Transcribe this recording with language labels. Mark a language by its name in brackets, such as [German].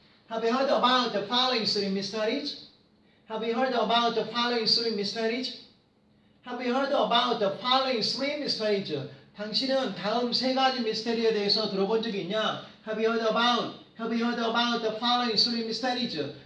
[English] Have you heard about the following three mysteries? Have you heard about the following three mysteries? Have you heard about the following three mysteries? [Korean] 당신은 다음 세 가지 미스터리에 대해서 들어본 적이 있냐? [English] Have you heard about the following three mysteries?